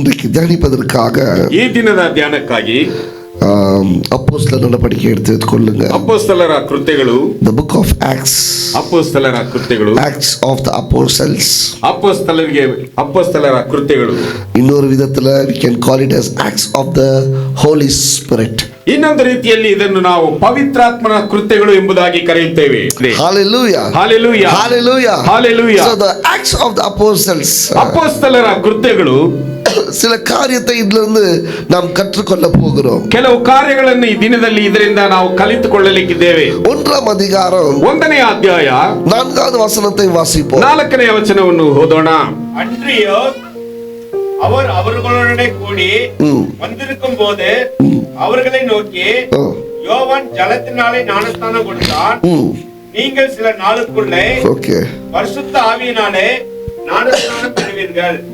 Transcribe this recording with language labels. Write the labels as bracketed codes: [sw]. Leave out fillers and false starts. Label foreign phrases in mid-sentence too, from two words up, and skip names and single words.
[ta] தியானிப்பதற்காக [kn] ಈ ದಿನದ ಧ್ಯಾನಕ್ಕಾಗಿ ಅಪೊಸ್ತಲರ ನಡವಳಿಕೆ ತೆಗೆದುಕೊಳ್ಳುங்க. ಅಪೊಸ್ತಲರ ಕೃತ್ಯಗಳು, [en] the book of Acts, [kn] ಅಪೊಸ್ತಲರ ಕೃತ್ಯಗಳು, [en] Acts of the Apostles. [kn] ಅಪೊಸ್ತಲರ ಕೃತ್ಯಗಳು. [ta] இன்னொன்று விதத்துல [en] we can call it as Acts of the Holy Spirit. [kn] ಇನ್ನೊಂದು ರೀತಿಯಲ್ಲಿ ಇದನ್ನು ನಾವು ಪವಿತ್ರಾತ್ಮನ ಕೃತ್ಯಗಳು ಎಂಬುದಾಗಿ ಕರೆಯುತ್ತೇವೆ. [en] Hallelujah. Hallelujah. Hallelujah. Hallelujah. So the Acts of the Apostles, [kn] ಅಪೊಸ್ತಲರ ಕೃತ್ಯಗಳು, [ta] சில காரியத்தை இதிலிருந்து நாம் கற்றுக்கொள்ள போகிறோம். [kn] ಕೆಲವು ಕಾರ್ಯಗಳನ್ನು ಈ ದಿನದಲ್ಲಿ ಇದರಿಂದ ನಾವು ಕಲಿತುಕೊಳ್ಳಲಿಕ್ಕಿದ್ದೇವೆ. [ta] 1ாம் அதிகாரம் [kn] 1ನೇ ಅಧ್ಯಾಯ [ta] 4வது வசனத்தை வாசிப்போம். [kn] 4ನೇ ವಚನವನ್ನು ಓದೋಣ. [ta] அன்றியோ அவர் அவர்களுடனே கூடி வந்திருக்கும் போது அவர்களை நோக்கி, யோவான் ஜலத்தினாலே ஞானஸ்நானம் கொடுத்தான், நீங்கள் சில நாளுக்குள்ளே பரிசுத்த ஆவியினாலே ஞானஸ்நானம் பெறுவீர்கள்.